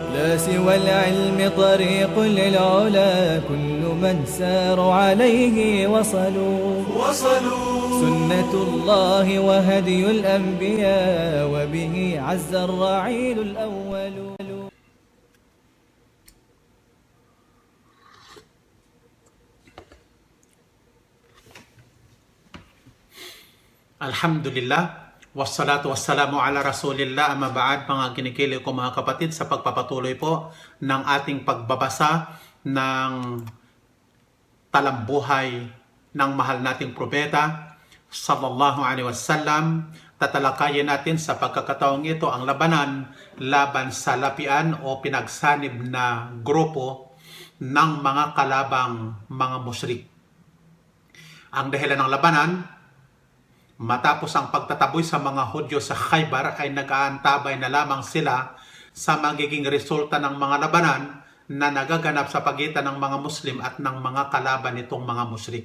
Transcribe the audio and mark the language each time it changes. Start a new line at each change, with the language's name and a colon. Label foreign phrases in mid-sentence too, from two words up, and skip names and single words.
Arabic: والعلم طريق للعلا كل من ساروا عليه وصلوا سنة الله وهدي الأنبياء وبه عز الرعيل الأول. الحمد لله والصلاة والسلام على رسول الله أما بعد.
Filipino: Mga kinikili ko mga kapatid, sa pagpapatuloy po ng ating pagbabasa ng talambuhay ng mahal nating propeta
Arabic: صلى الله عليه وسلم,
Filipino: tatalakayin natin sa pagkakataong ito ang labanan laban sa lapian o pinagsanib na grupo ng mga kalabang mga musyrik. Ang dahilan ng labanan, matapos ang pagtataboy sa mga Hudyo sa Khaybar, ay nag-aantabay na lamang sila sa magiging resulta ng mga labanan na nagaganap sa pagitan ng mga Muslim at ng mga kalaban nitong mga musyrik.